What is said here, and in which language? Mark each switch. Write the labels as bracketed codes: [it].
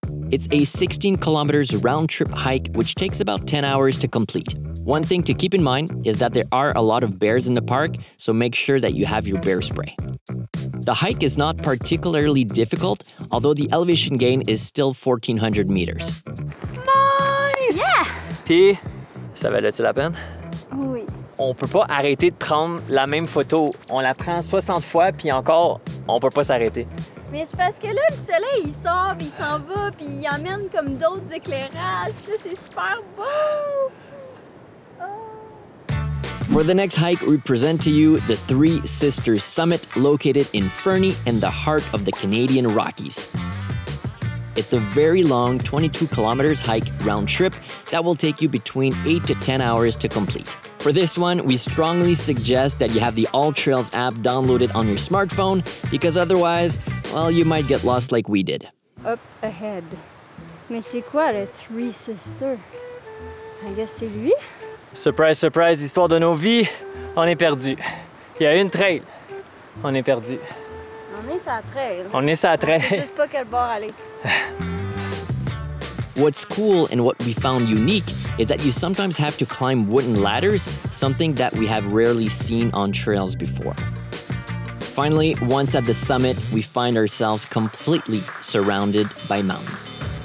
[en] It's a 16 kilometers round trip hike which takes about 10 hours to complete. One thing to keep in mind is that there are a lot of bears in the park, so make sure that you have your bear spray. The hike is not particularly difficult, although the elevation gain is still 1,400 meters. Nice! Yeah! [fr] Puis, ça valait-tu la peine? Oui. On peut pas arrêter de prendre la même photo. On la prend 60 fois, puis encore, on peut pas s'arrêter. Mais c'est parce que là, le soleil, il sort, puis il s'en va, puis il amène comme d'autres éclairages. Là, c'est super beau! [en] For the next hike, we present to you the Three Sisters Summit located in Fernie in the heart of the Canadian Rockies. It's a very long 22 kilometers hike round trip that will take you between 8 to 10 hours to complete. For this one, we strongly suggest that you have the All Trails app downloaded on your smartphone because otherwise, well, you might get lost like we did. Up ahead. [fr] Mais c'est quoi le Three Sisters? [en] I guess [fr] c'est lui? Surprise, surprise, histoire de nos vies, on est perdu. Il y a une trail, on est perdu. On est sur la trail. On est sur la trail. On sait juste pas quel bord aller. [en] What's cool and what we found unique is that you sometimes have to climb wooden ladders, something that we have rarely seen on trails before. Finally, once at the summit, we find ourselves completely surrounded by mountains.